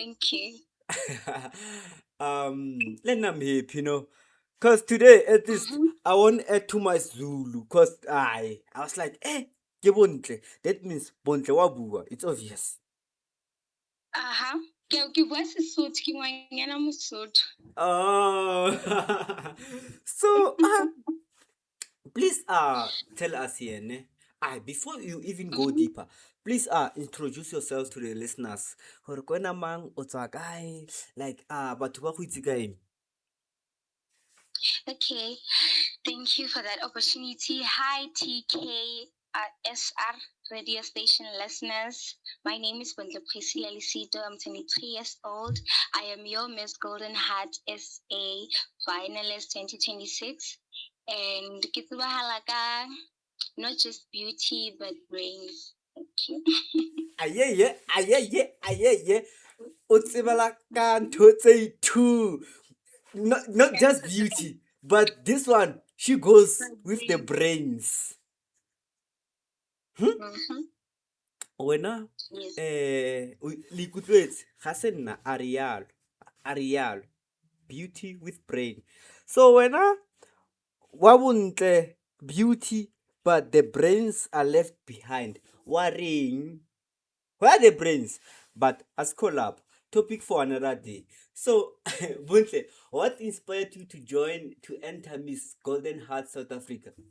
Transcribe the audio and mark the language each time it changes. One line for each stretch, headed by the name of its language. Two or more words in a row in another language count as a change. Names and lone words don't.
English: Thank you. Let I'm happy. Cause today at least Mm-hmm. I won't add too much Zulu. Cause I was like,
Southern Sotho: ke bontle.
English: That means
Southern Sotho: bontle wa bua.
English: It's obvious. Uh-huh.
Southern Sotho: Ke bua Sesotho, ke ngwanyana Mosotho.
English: Oh, so please tell us here, ne? Before you even go Mhm. deeper, please introduce yourselves to the listeners.
Tswana: Gore ko wena mang, o tswa kae? Like batho ba go itse ka eng?
English: Okay. Thank you for that opportunity. Hi, TK SR radio station listeners. My name is Bondle Priscilla Lisito. I'm 23 years old. I am your Miss Golden Heart SA finalist 2026. And
Southern Sotho: ke tsebahala ka
English: not just beauty but brains. Thank you. Ayeye.
Southern Sotho: O tsebela ka ntho tse two.
English: Not just beauty, but this one, she goes with the brains. Mm-hmm.
Southern Sotho: Wena
English: Yes.
Southern Sotho: le ikutlwetse ga se nna
English: Arial beauty with brain. So
Southern Sotho: wena wa bontle
English: beauty but the brains are left behind. Worrying. Where are the brains? But as collab, topic for another day. So, Buntle, what inspired you to join to enter Miss Golden Heart South Africa?